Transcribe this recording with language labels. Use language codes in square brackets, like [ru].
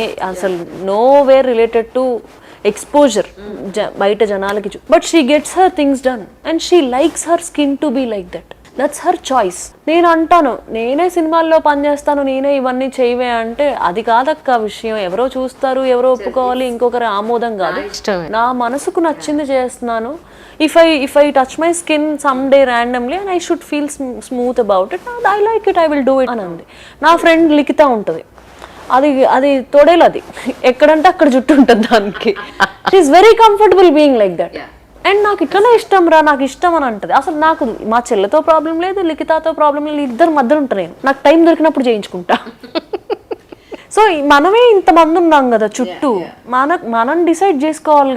[en] అసలు nowhere related to exposure [te] బయట జనాలకి. [en] But she gets her things done and she likes her skin to be like that. That's her choice. [te] నేను అంటాను, నేనే సినిమాల్లో పనిచేస్తాను, నేనే ఇవన్నీ చేయవే అంటే అది కాదక్క విషయం. ఎవరో చూస్తారు, ఎవరో ఒప్పుకోవాలి, ఇంకొకరి ఆమోదం కాదు. నా మనసుకు నచ్చింది చేస్తున్నాను. [en] If I touch my skin someday randomly and I should feel smooth about it, I like it, I will do it [te] అని అంది. నా ఫ్రెండ్ లిఖిత ఉంటుంది, అది తోడేలు. అది ఎక్కడంటే అక్కడ జుట్టు ఉంటుంది దానికి. [en] She is very comfortable being like that. [te] And నాకు ఇట్లనే ఇష్టం రా, నాకు ఇష్టం అని అంటది. అసలు నాకు మా చెల్లెతో ప్రాబ్లం లేదు, లిఖితతో ప్రాబ్లం లేదు, ఇద్దరు మధ్యలో ఉంటాను నేను. నాకు టైం దొరికినప్పుడు చేయించుకుంటా. సో మనమే ఇంతమంది ఉన్నాం కదా చుట్టూ, మనం డిసైడ్ చేసుకోవాలి.